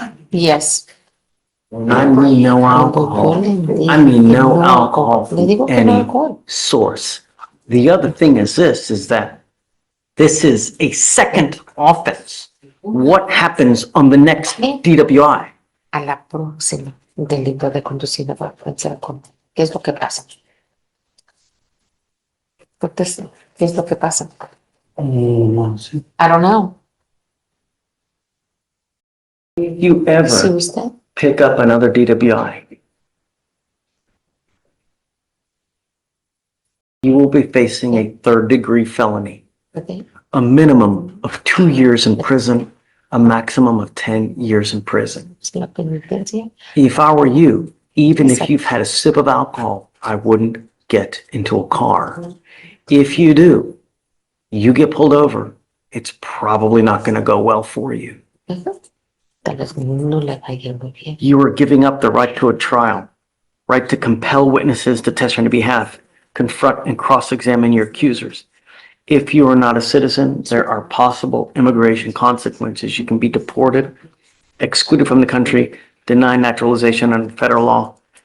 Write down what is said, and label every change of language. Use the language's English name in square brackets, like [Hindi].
[English] Yes. I mean no alcohol. I mean no alcohol from any source. The other thing is this, is that this is a second offense. What happens on the next DWI? [Spanish] A la próxima, delito de conducir bajo influencia de alcohol. ¿Qué es lo que pasa? ¿Qué es lo que pasa? [English] I don't know. If you ever [Spanish] ¿Sí usted? [English] pick up another DWI, you will be facing a third-degree felony, Okay. a minimum of 2 years in prison, a maximum of 10 years in prison. [Spanish] ¿Es la penitencia? [English] If I were you, even if you've had a sip of alcohol, I wouldn't get into a car. If you do, you get pulled over, it's probably not going to go well for you. [Spanish] Tal vez no le vaya muy bien. [English] You are giving up the right to a trial, right to compel witnesses to testify on your behalf, confront and cross-examine your accusers. If you are not a citizen, there are possible immigration consequences. You can be deported, excluded from the country, denied naturalization under federal law.